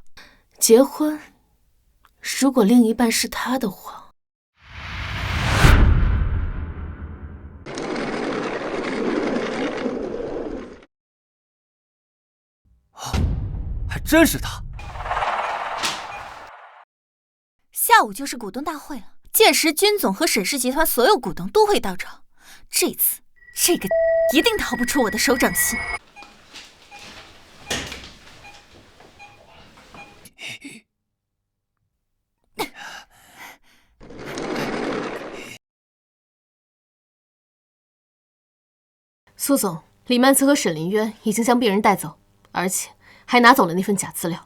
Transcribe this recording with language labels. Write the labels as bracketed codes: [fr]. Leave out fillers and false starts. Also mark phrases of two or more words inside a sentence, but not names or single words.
[zh] 結婚？如果另一半是他的話。還真是他。下午就是股東大會了，屆時君總和沈氏集團所有股東都會到場。這次這個一定逃不出我的手掌心。蘇總，李曼慈和沈林淵已經將病人帶走，而且還拿走了那份假資料。